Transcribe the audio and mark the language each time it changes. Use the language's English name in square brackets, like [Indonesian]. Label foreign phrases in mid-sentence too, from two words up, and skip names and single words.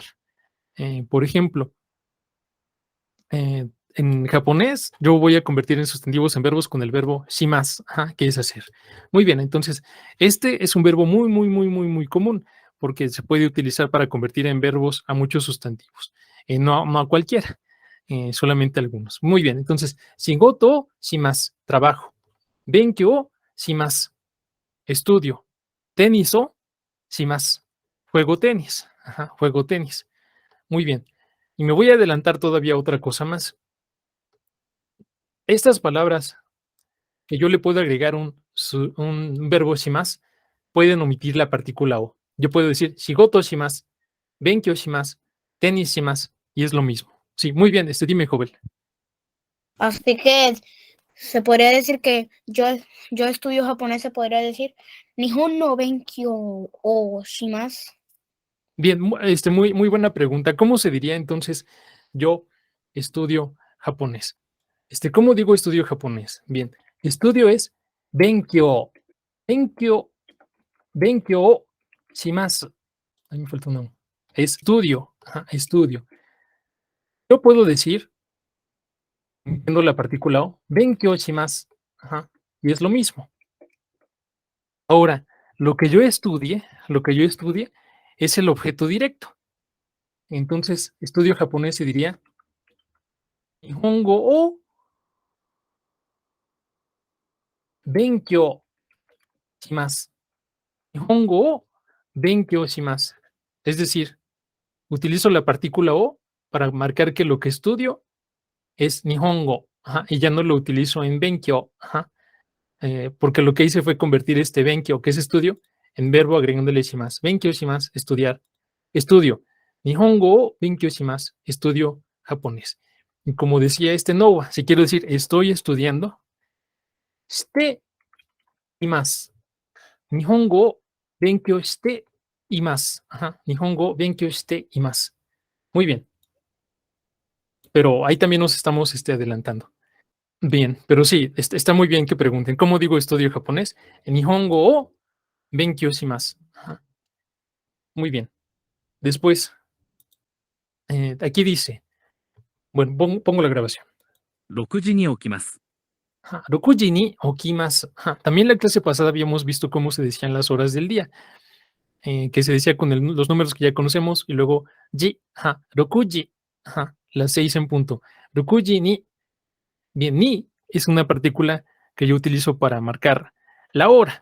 [Spanish] Por ejemplo, en japonés, yo voy a convertir en sustantivos en verbos con el verbo shimasu, que es hacer. Muy bien, entonces, este es un verbo muy, muy, muy, muy, muy común, porque se puede utilizar para convertir en verbos a muchos sustantivos. No a cualquiera, solamente algunos. Muy bien, entonces, [Japanese] 仕事します, trabajo. 勉強します, [Spanish] estudio. [Japanese] テニスをします, [Spanish] juego tenis. Juego tenis. Muy bien. Y me voy a adelantar todavía otra cosa más. Estas palabras que yo le puedo agregar un verbo shimasu pueden omitir la partícula o. Yo puedo decir [Japanese] 仕事します、勉強します、テニスします, [Spanish] y es lo mismo. Sí, muy bien, dime, Jovel. Así que se podría decir que yo estudio japonés, se podría decir [Japanese] 日本の勉強をします. [Spanish] Bien, muy buena pregunta. ¿Cómo se diría entonces yo estudio japonés? ¿Cómo digo estudio japonés? Bien, estudio es benkyou. [Japanese] 勉強します. [Spanish] Ahí me falta uno. Estudio. Estudio. Yo puedo decir, entiendo la partícula o, [Japanese] 勉強します. [Spanish] Y es lo mismo. Ahora, lo que yo estudie es el objeto directo. Entonces, estudio japonés se diría [Japanese] 日本語を勉強します. 日本語を勉強します. [Spanish] Es decir, utilizo la partícula o para marcar que lo que estudio es Nihongo, y ya no lo utilizo en benkyou, porque lo que hice fue convertir este benkyou, que es estudio, en verbo agregándole shimasu. [Japanese] 勉強します, [Spanish] estudiar. Estudio. [Japanese] 日本語を勉強します, [Spanish] estudio japonés. Y como decía Nowa, si quiero decir estoy estudiando, [Japanese] しています. 日本語を勉強しています. 日本語を勉強しています. [Spanish] Muy bien. Pero ahí también nos estamos adelantando. Bien, pero sí, está muy bien que pregunten. ¿Cómo digo estudio japonés? [Japanese] 日本語を勉強します. [Spanish] Ajá. Muy bien. Después, aquí dice, bueno, pongo la grabación. [Japanese] 6 時に起きます。 Ajá, 6時に起きます. [Spanish] Ajá. También la clase pasada habíamos visto cómo se decían las horas del día, que se decía con los números que ya conocemos y luego ji, ajá, 6 ajá, las 6 en punto. 6 ni, bien, ni es una partícula que yo utilizo para marcar la hora.